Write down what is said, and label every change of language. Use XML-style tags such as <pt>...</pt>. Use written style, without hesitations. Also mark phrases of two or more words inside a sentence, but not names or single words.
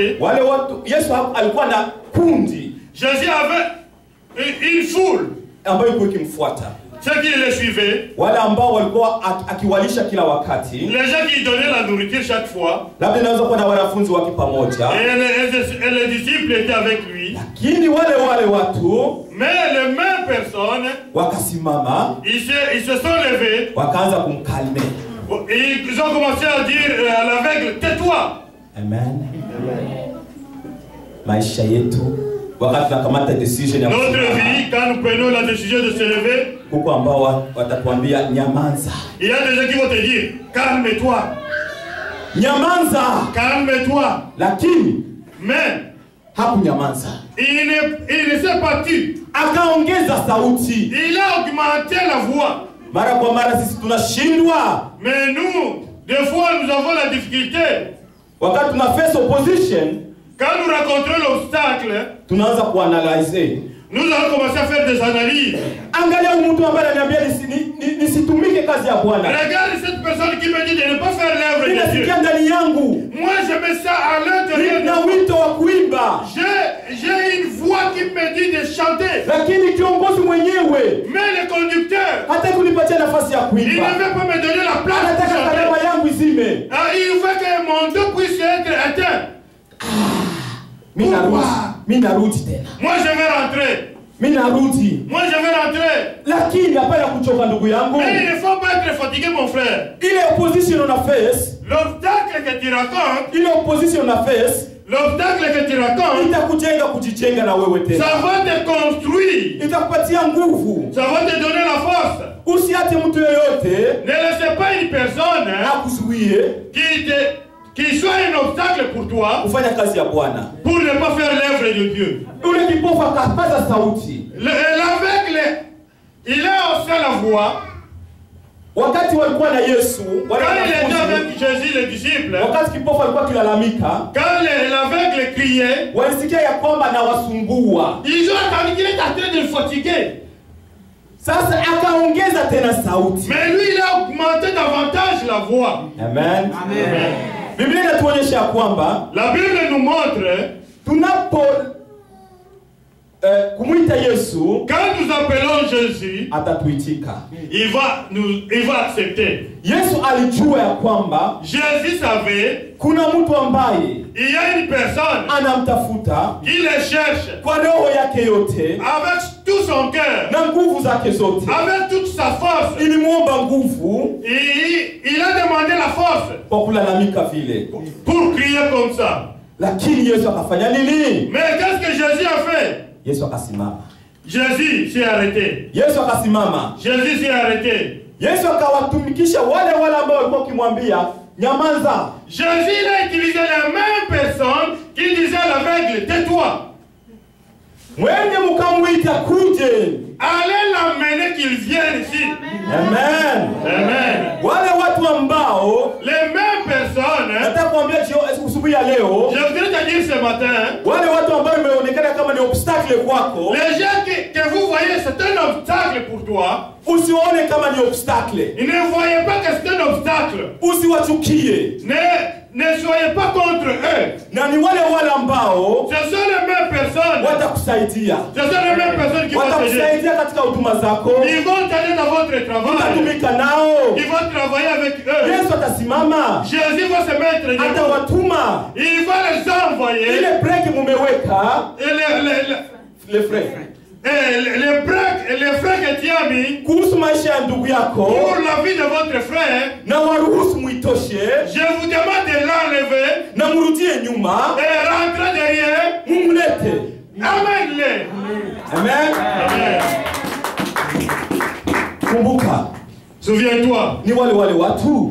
<sw>Wale watu Yesu alikuwa na kundi.</sw> <fr>Jésus avait une foule.</fr> <sw>ambayo ilikuwa ikimfuata.</sw> <fr>Ceux qui le suivaient,</fr> <sw>wale ambao walikuwa akiwalisha kila wakati,</sw> <fr>les gens qui donnaient la nourriture chaque fois,</fr> <sw>labda inaweza kuwa na wanafunzi wake pamoja,</sw> <fr>et les disciples étaient avec lui.</fr> <sw>Lakini wale watu,</sw> <fr>mais les mêmes personnes,</fr> <sw>wakasimama,</sw> <fr>ils se sont levés,</fr> <sw>wakaanza kumkalme.</sw> <fr>Ils ont commencé à dire à l'aveugle, tais-toi. Amen.</fr> <sw>Maisha yetu wakati tunakamata decision ya</sw> <fr>notre vie, quand nous prenons la décision de se lever,</fr> <sw>kuko ambao watatuambia nyamanza.</sw> <fr>Il y a des gens qui vont te dire, calme-toi.</fr> <sw>Nyamanza.</sw> <fr>Calme-toi.</fr> <sw>Lakini</sw> <fr>mais</fr> <sw>hakunyamanza.</sw> <fr>Il ne s'est pas tu.</fr> <sw>Akaongeza sauti.</sw> <fr>Il a augmenté la voix.</fr> <sw>Mara kwa mara sisi tunashindwa.</sw> <fr>Mais nous, des fois nous avons la difficulté.</fr> <sw>Wakati tuna</sw> <en>face opposition,</en> <fr>quand nous rencontrons l'obstacle,</fr> <sw>tunaanza kuanalyze.</sw> <fr>Nous allons commencer à faire des analyses.</fr> <sw>Angalia mtu ambaye ananiambia nisitumike kazi ya Bwana.</sw> <fr>Regarde cette personne qui me dit de ne pas faire l'œuvre de Dieu.</fr> <sw>Ninasikia ndani yangu.</sw> <fr>Moi je mets ça à l'intérieur.</fr> <sw>Na wito wa kuimba.</sw> <fr>J'ai une voix qui me dit de chanter.</fr> <sw>Lakini kiongozi mwenyewe,</sw> <fr>mais le conducteur,</fr> <sw>hataki kunipatia nafasi ya kuimba.</sw> <fr>Il ne veut pas me donner la place.</fr> <sw>Anataka kalema yangu izime.</sw> <fr>Il veut que mon dos puisse être éteint.</fr> <sw>Mimi narudi tena.</sw> <fr>Moi je vais rentrer.</fr> <sw>Mimi narudi.</sw> <fr>Moi je vais rentrer.</fr> <sw>Lakini hapana kuchoka ndugu yangu.</sw> <fr>Mais il ne faut pas être fatigué mon frère. Ile opposition on a face. L'obstacle que tu racontes. Ile opposition on a face. L'obstacle que tu racontes.</fr> <sw>Itakujenga kujijenga na wewe tena.</sw> <fr>Ça va te construire.</fr> <sw>Itakupatia nguvu.</sw> <fr>Ça va te donner la force.</fr> <sw>Usiate mtu yoyote.</sw> <fr>Ne laisse pas une personne</fr> <sw>akuzuie</sw> <fr>qui soit un obstacle pour toi.</fr> <sw>Kufanya kazi ya Bwana.</sw> <fr>Pour ne pas faire l'œuvre de Dieu.</fr> <sw>Ule kipofu akapaza sauti.</sw> <fr>L'aveugle, il a haussé la voix.</fr> <sw>Wakati walikuwa na Yesu,</sw> <fr>quand il était avec Jésus les disciples,</fr> <sw>wakati kipofu alikuwa kilalamika,</sw> <fr>quand l'aveugle criait,</fr> <sw>walisikia ya kwamba na wasumbua.</sw> <fr>Ils ont entendu qu'il est en train de le fatiguer.</fr> <sw>Sasa akaongeza tena sauti.</sw> <fr>Mais lui il a augmenté davantage la voix. Amen. Amen.</fr> <sw>Biblia inatuonyesha ya kwamba</sw> <fr>la Bible nous montre</fr> <sw>tunapo kumuita Yesu,</sw> <fr>quand nous appelons Jésus,</fr> <sw>atatuitika.</sw> <fr>Il va accepter.</fr> <sw>Yesu alijua ya kwamba</sw> <fr>Jésus savait</fr> <sw>kuna mtu ambaye</sw> <fr>il y a une personne</fr> <sw>anamtafuta</sw> <fr>qui le cherche</fr> <sw>kwa roho yake yote,</sw> <fr>avec tout son cœur,</fr> <sw>na nguvu zake zote,</sw> <fr>avec toute sa force.</fr> <sw>Ilimuomba nguvu,</sw> <fr>il a demandé la force</fr> <sw>kwa kulalamika vile,</sw> <fr>pour crier comme ça.</fr> <sw>Lakini Yesu akafanya nini?</sw> <fr>Mais qu'est-ce que Jésus a fait?</fr> <sw>Yesu akasimama.</sw> <fr>Jésus s'est arrêté.</fr> <sw>Yesu akasimama.</sw> <fr>Jésus s'est arrêté.</fr> <sw>Yesu akawatumikisha wale ambao walikuwa kimwambia nyamaza.</sw> <fr>Jésus a utilisé la même personne qui disait à l'aveugle, tais-toi.</fr> <sw>Mwende mkamwita kuje.</sw> <fr>Allez l'amener qu'il vienne ici. Amen. Amen.</fr> <sw>Wale watu ambao,</sw> <fr>les mêmes personnes,</fr> <sw>nataka kuambia usubuhi ya leo,</sw> <fr>je voudrais te dire ce matin,</fr> <sw>wale watu ambao imeonekana kama ni obstacle kwako,</sw> <fr>les gens que vous voyez c'est un obstacle pour toi,</fr> <sw>usione kama ni obstacle.</sw> <fr>Ne voyez pas que c'est un obstacle.</fr> <sw>Usiwachukie.</sw> <fr>Ne soyez pas contre eux.</fr> <sw>Na ni wale ambao,</sw> <fr>ce sont les mêmes personnes,</fr> <sw>watakusaidia.</sw> <fr>Ce sont les mêmes personnes qui vont t'aider.</fr> <sw>Watakusaidia katika huduma zako.</sw> <fr>Ils vont t'aider dans votre travail.</fr> <sw>Utatumika nao.</sw> <fr>Ils vont travailler avec eux.</fr> <sw>Yesu atasimama.</sw> <fr>Jésus va se mettre devant.</fr> <sw>Atawatuma.</sw> <fr>Il va les envoyer.</fr> <sw>Ile break mumeweka.</sw> <fr>Et les frères. Les frères que tu as mis</fr> <sw>kuhusu maisha ya ndugu yako,</sw> <fr>pour la vie de votre frère,</fr> <sw>na waruhusu muitoshe.</sw> <fr>Je vous demande de l'enlever</fr> <sw>na murudie nyuma</sw> <fr>et rentrer derrière.</fr> <sw>Mumlete. Amen. Amen. Amen. Kumbuka.</sw> <fr>Souviens-toi.</fr> <sw>Ni wale watu.</sw>